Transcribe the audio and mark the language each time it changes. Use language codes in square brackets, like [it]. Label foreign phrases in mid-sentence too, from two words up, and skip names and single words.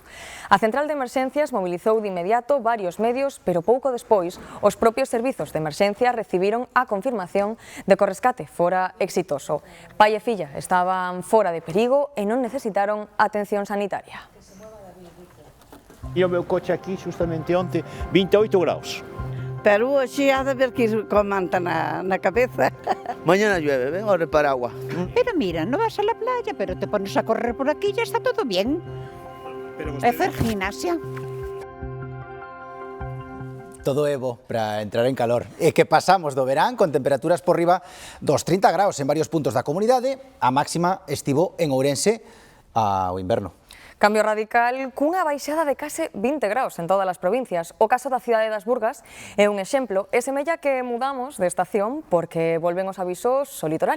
[gl] A central de emerxencias mobilizou de inmediato varios medios, pero pouco despois os propios servizos de emerxencia recibiron a confirmación de que o rescate fora exitoso. Pai e filla estaban fora de perigo e non necesitaron atención sanitaria. E o meu coche aquí, justamente onte, 28 graus. Pero hoxe ha de ver que con manta na cabeza. [es] Mañana llueve, ven ahora el paraguas. Pero mira, no vas a la playa, pero te pones a correr por aquí y ya está todo bien. Hacer gimnasia. Todo Evo para entrar en calor. [gl] E que pasamos do verán con temperaturas por riba dos 30 graus en varios puntos da comunidade, a máxima estivo en Ourense ao inverno. Cambio radical cunha baixada de case 20 graus en todas as provincias. O caso da cidade das Burgas é un exemplo e semella que mudamos de estación porque volven os avisos ao litoral.